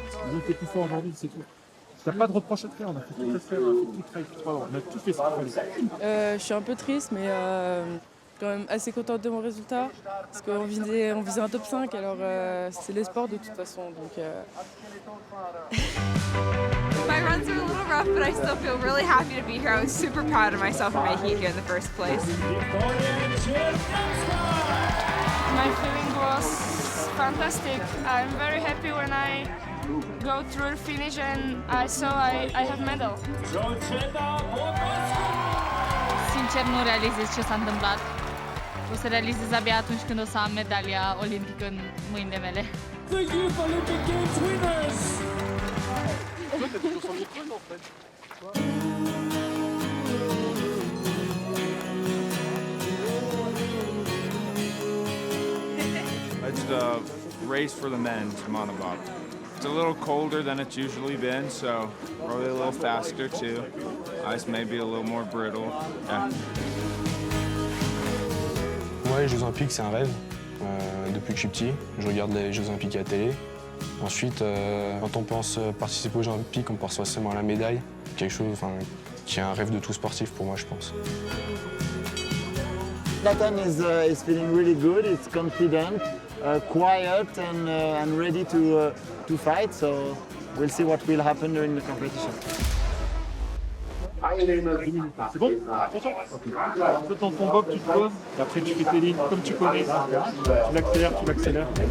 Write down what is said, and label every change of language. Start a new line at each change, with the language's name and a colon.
French: Ils ont fait tout ça aujourd'hui, c'est tout. T'as pas de reproche à te faire, on a fait tout faire, on a tout fait ça. Je suis un peu triste, mais quand même assez contente de mon résultat. Parce qu'on visait un top 5, alors c'est les sports de toute façon. Donc,
English: My runs are a little rough, but I still feel really happy to be here. I was super proud of myself for making it here in the first place. My feeling was fantastic. I'm very happy when I go through the finish and I saw I have medal.
Romanian: Sincer, nu realizez ce s-a întâmplat. O să realizez abia atunci când o să am medalia olimpică în mâinile mele.
English: The Youth Olympic Games winners! It's the race for the men's monobob. It's a little colder than it's usually been, so probably a little faster too. Ice may be a little more brittle. Yeah.
French: Moi, les Jeux Olympiques, c'est un rêve. Depuis que je suis petit, je regarde les Jeux Olympiques à la télé. Ensuite, quand on pense participer aux Jeux Olympiques, on pense forcément à la médaille. Quelque chose qui est un rêve de tout sportif pour moi, je pense.
English: Zlatan is feeling really good. It's confident, quiet, and ready to fight. So we'll see what will happen during the competition.
French: C'est bon? Toi, dans ton bob, tu te poses, et après tu fais tes lignes comme tu connais. Tu l'accélères, tu l'accélères.